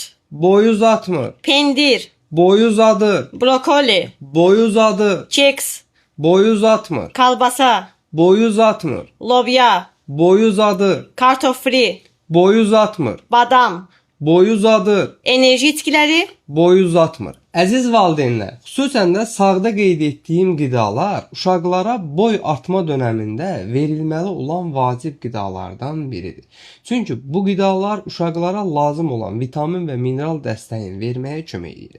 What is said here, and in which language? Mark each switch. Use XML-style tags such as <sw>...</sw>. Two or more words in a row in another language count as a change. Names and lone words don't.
<az>boy uzatmır, pendir, boy uzadı, brokoli, boy uzadı, keks, boy uzatmır, kalbasa, boy uzatmır, lobya, boy uzadı, kartof fri, boy uzatmır, badam, boy uzadı, enerji itkiləri, boy uzatmır. Əziz valideynlər, xüsusən də sağda qeyd etdiyim qidalar uşaqlara boy artma dönəmində verilməli olan vacib qidalardan biridir. Çünki bu qidalar uşaqlara lazım olan vitamin və mineral dəstəyin verməyə kömək edir.</az>